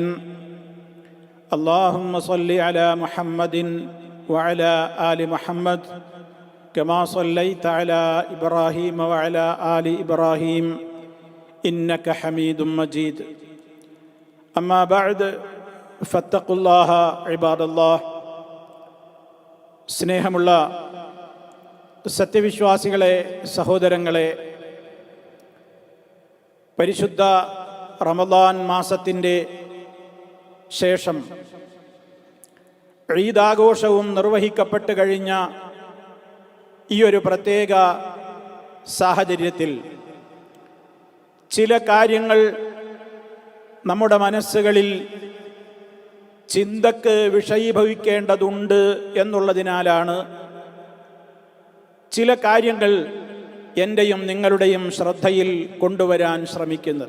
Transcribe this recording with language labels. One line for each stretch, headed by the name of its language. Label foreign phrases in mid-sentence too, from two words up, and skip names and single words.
Arabic: اللهم صل على محمد وعلى آل محمد كما صليت على إبراهيم وعلى آل إبراهيم إنك حميد مجيد. أما بعد فاتقوا الله عباد الله.
Malayalam: സ്നേഹമുള്ള സത്യവിശ്വാസികളെ, സഹോദരങ്ങളെ, പരിശുദ്ധ റമദാൻ മാസത്തിൻ്റെ ശേഷം ഈദാഘോഷവും നിർവഹിക്കപ്പെട്ട് കഴിഞ്ഞ ഈ ഒരു പ്രത്യേക സാഹചര്യത്തിൽ ചില കാര്യങ്ങൾ നമ്മുടെ മനസ്സുകളിൽ ചിന്തക്ക് വിഷയീഭവിക്കേണ്ടതുണ്ട് എന്നുള്ളതിനാലാണ് ചില കാര്യങ്ങൾ എൻ്റെയും നിങ്ങളുടെയും ശ്രദ്ധയിൽ കൊണ്ടുവരാൻ ശ്രമിക്കുന്നത്.